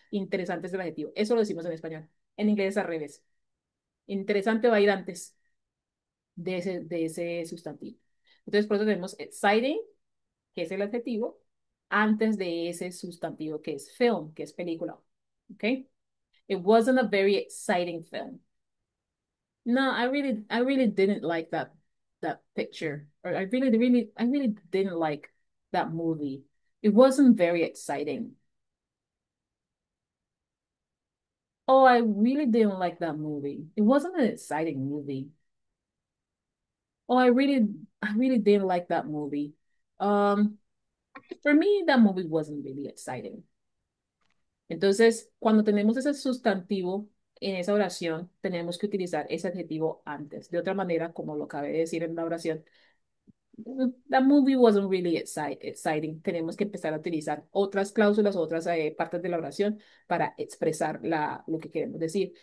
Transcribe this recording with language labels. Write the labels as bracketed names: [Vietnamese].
[Spanish] Interesante es el adjetivo. Eso lo decimos en español. En inglés es al revés. Interesante va a ir antes de ese sustantivo. Entonces, por eso tenemos exciting, que es el adjetivo, antes de ese sustantivo que es film, que es película. ¿Ok? [English] It wasn't a very exciting film. No, I really didn't like that picture. Or I really didn't like that movie. It wasn't very exciting. Oh, I really didn't like that movie. It wasn't an exciting movie. Oh, I really didn't like that movie. Um, for me, that movie wasn't really exciting. [Spanish] Entonces, cuando tenemos ese sustantivo en esa oración, tenemos que utilizar ese adjetivo antes. De otra manera, como lo acabé de decir en la oración, [English] the movie wasn't really exciting. [Spanish] Tenemos que empezar a utilizar otras cláusulas, otras partes de la oración para expresar lo que queremos decir.